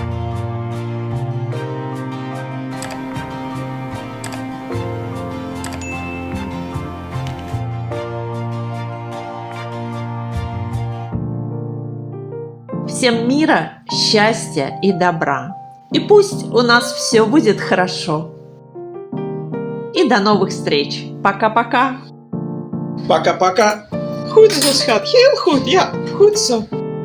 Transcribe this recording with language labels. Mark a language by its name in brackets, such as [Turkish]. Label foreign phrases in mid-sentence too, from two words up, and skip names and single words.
[Russian] Всем мира, счастья и добра. И пусть у нас все будет хорошо. И до новых встреч. Пока-пока. Пока-пока. [Dutch] Goed zo, schat. Heel goed. Ja, goed zo.